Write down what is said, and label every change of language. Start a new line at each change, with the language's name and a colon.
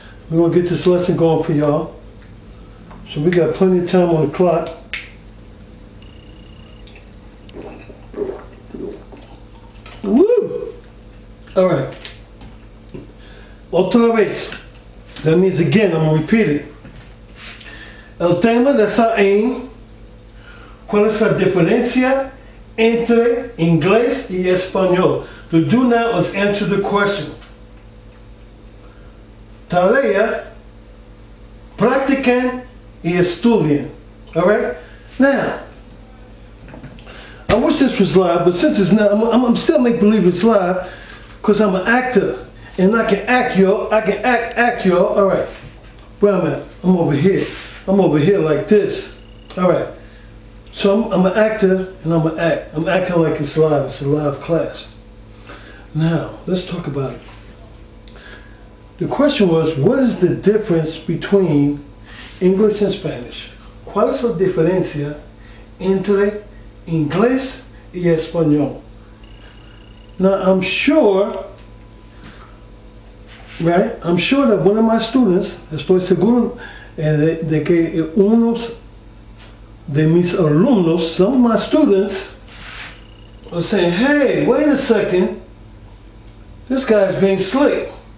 English: We're going to get this lesson going for y'all. So we got plenty of time on the clock. Woo! All right.
Spanish: Otra vez.
English: That means again, I'm going to repeat it.
Spanish: El tema de esa aim. ¿Cuál es la diferencia entre inglés y español?
English: The do now is answer the question.
Spanish: Tarea, practiquen y estudien.
English: All right? Now, I wish this was live, but since it's not, I'm still make believe it's live because I'm an actor and I can act, y'all. I can act, y'all. All right. Where I'm at? I'm over here. I'm over here like this. All right. So I'm an actor and I'm an act. I'm acting like it's live. It's a live class. Now, let's talk about it. The question was, what is the difference between English and Spanish?
Spanish: ¿Cuál es la diferencia entre inglés y español?
English: Now, I'm sure, right? I'm sure that one of my students,
Spanish: estoy seguro de que unos de mis alumnos,
English: some of my students, are saying, hey, wait a second, this guy's being slick.